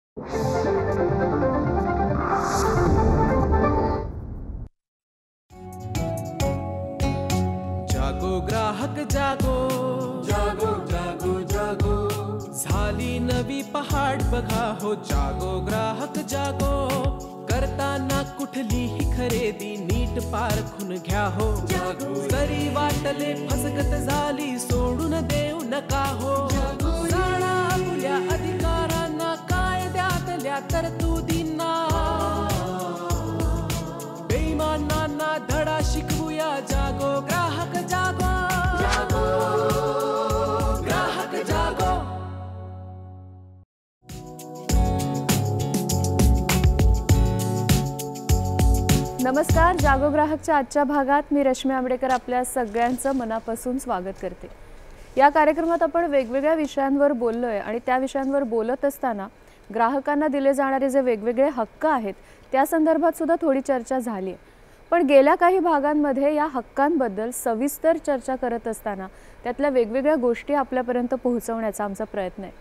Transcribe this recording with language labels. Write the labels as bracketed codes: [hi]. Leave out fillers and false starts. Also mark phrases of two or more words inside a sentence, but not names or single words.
[hi] जागो ग्राहक जागो, जागो जागो जागो, [mr] झाली नवी पहाड बघा हो. [hi] जागो ग्राहक जागो, [mr] करताना कुठलीही खरेदी नीट पारखून घ्या हो. जरी वाटले फसगत झाली सोडून देऊ नका हो. जाणा आपल्या अधिकारांना, कायद्यातल्या तरतुदींना, बेईमानांना धडा शिकवूया. [hi] जागो ग्राहक जागो, जागो ग्राहक जागो. [mr] नमस्कार. जागो ग्राहकच्या आजच्या भागात मी रश्मी आंबेडकर आपल्या सगळ्यांचं मनापासून स्वागत करते. या कार्यक्रमात आपण वेगवेगळ्या विषयांवर बोललोय आणि त्या विषयांवर बोलत असताना ग्राहकांना दिले जाणारे जे वेगवेगळे हक्क आहेत त्या संदर्भात सुद्धा थोडी चर्चा झाली. पण गेल्या काही भागांमध्ये या हक्कांबद्दल सविस्तर चर्चा करत असताना त्यातल्या वेगवेगळ्या गोष्टी आपल्यापर्यंत पोहोचवण्याचा आमचा प्रयत्न आहे.